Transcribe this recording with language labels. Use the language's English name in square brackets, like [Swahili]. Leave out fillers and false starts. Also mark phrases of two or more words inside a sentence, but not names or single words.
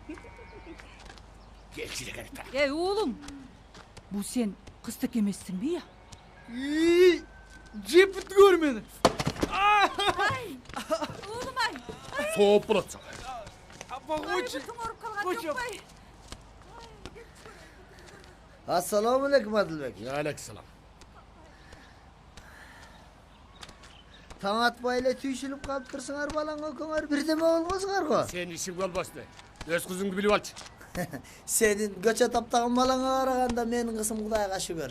[Kyrgyz] Эй, уулум. Бул сен кыздык эмессиңби я? Жеп бүттүңөр мени. Ай! Уулум ай. Сооп болот сага. Апа койчу. Койчу. [Arabic] السلام عليكم Adilbek. [Kyrgyz] Алейкум. Таң атпай эле түйшүлүп калып турсуңар балаңа көңөр бирдеме болбосуңар го. Сен ишиң болбосун. Өз кызыңды билип алчы. Сенин көчө таптаган балаңа караганда менин кызым Кудайга шүгүр.